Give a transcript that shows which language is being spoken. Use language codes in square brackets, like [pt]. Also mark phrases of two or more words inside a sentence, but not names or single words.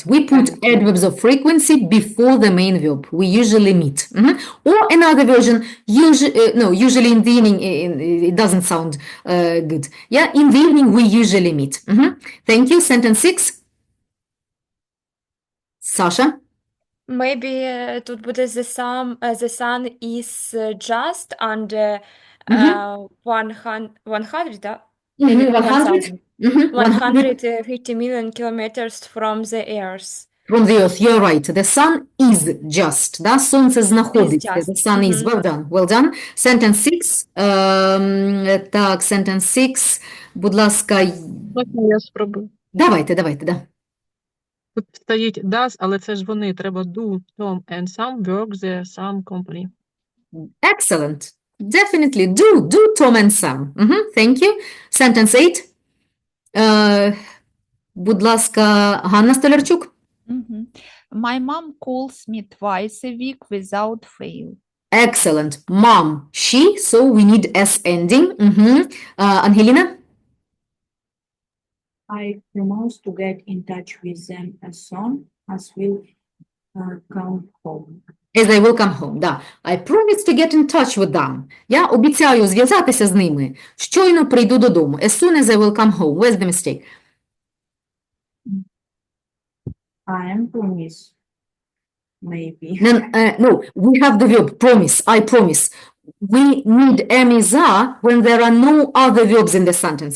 [en] We put adverbs of frequency before the main verb. We usually meet. Or another version, usually in the evening, it doesn't sound good. Yeah, in the evening, we usually meet. Thank you. Sentence 6. Sasha? Maybe [uk] тут буде [en] the sun is just under 100, да? 150 million kilometers from the earth. From the earth, you're right. The sun is just. [uk] Да? Сонце знаходиться. [en] The sun is. Well done. Sentence 6. Так, sentence 6. [uk] Будь ласка. Я спробую. Давайте, да. Тут стоїть does, але це ж вони. Треба do, Tom, [en] and some work the some company. Excellent. Definitely do Tom and Sam. Thank you. Sentence 8. [uk] Будь ласка, Ганна Столярчук. [en] My mom calls me twice a week without fail. Excellent. Mom, she, so we need S ending. [uk] Ангеліна? [en] I promise to get in touch with them as soon as will come home. As I will come home, да. I promise to get in touch with them. [uk] Я обіцяю зв'язатися з ними, щойно прийду додому. [en] As soon as I will come home. Where's the mistake? I am promise. Maybe. No, we have the verb promise, I promise. We need am is are when there are no other verbs in the sentences.